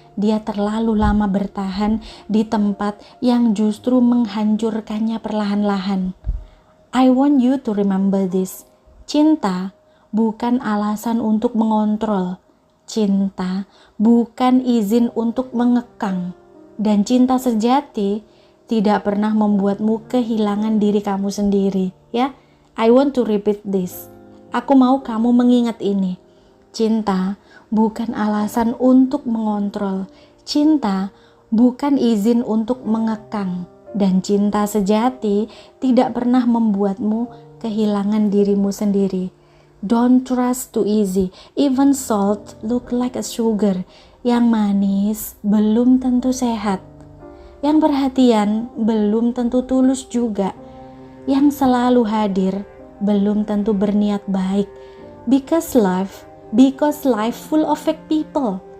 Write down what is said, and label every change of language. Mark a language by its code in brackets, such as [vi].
[id] Dia terlalu lama bertahan di tempat yang justru menghancurkannya perlahan-lahan. [en] I want you to remember this. [id] Cinta bukan alasan untuk mengontrol. Cinta bukan izin untuk mengekang. Dan cinta sejati tidak pernah membuatmu kehilangan diri kamu sendiri, ya. [en] I want to repeat this. [id] Aku mau kamu mengingat ini. Cinta bukan alasan untuk mengontrol. Cinta bukan izin untuk mengekang. Dan cinta sejati tidak pernah membuatmu kehilangan dirimu sendiri. [en] Don't trust too easy. Even salt look like a sugar. [id] Yang manis belum tentu sehat. Yang perhatian belum tentu tulus juga. Yang selalu hadir belum tentu berniat baik. [en] Because life full of fake people.